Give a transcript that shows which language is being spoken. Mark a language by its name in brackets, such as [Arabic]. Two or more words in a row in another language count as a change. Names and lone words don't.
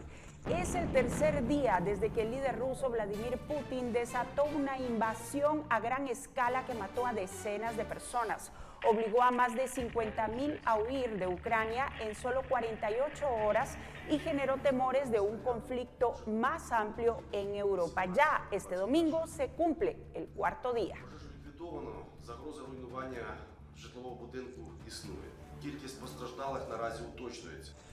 [Spanish] Es el tercer día desde que el líder ruso Vladimir Putin desató una invasión a gran escala que mató a decenas de personas. Obligó a más de 50,000 a huir de Ucrania en solo 48 horas y generó temores de un conflicto más amplio en Europa. Ya este domingo se cumple el cuarto día. [Ukrainian] Загроза руйнування житлового будинку існує. Кількість постраждалих наразі уточнюється.